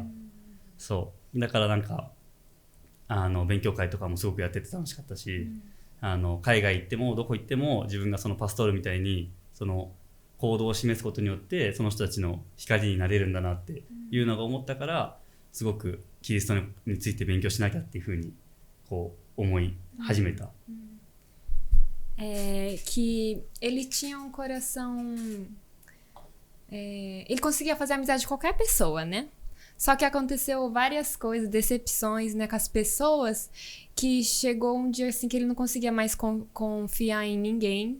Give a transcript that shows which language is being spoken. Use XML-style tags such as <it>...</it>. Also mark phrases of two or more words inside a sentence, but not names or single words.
<ja>そうだからなんか勉強会とかもすごくやってて楽しかったし、海外行ってもどこ行っても自分がそのパストールみたいにその行動を示すことによってその人たちの光になれるんだなっていうのが思ったから、すごくキリストについて勉強しなきゃっていうふうにこう思い始めた。</ja> <pt>Que ele tinha um coração... ele conseguia fazer amizade com qualquer pessoa, né? Só que aconteceu várias coisas, decepções, né, com as pessoas, que chegou um dia assim que ele não conseguia mais confiar em ninguém.</pt>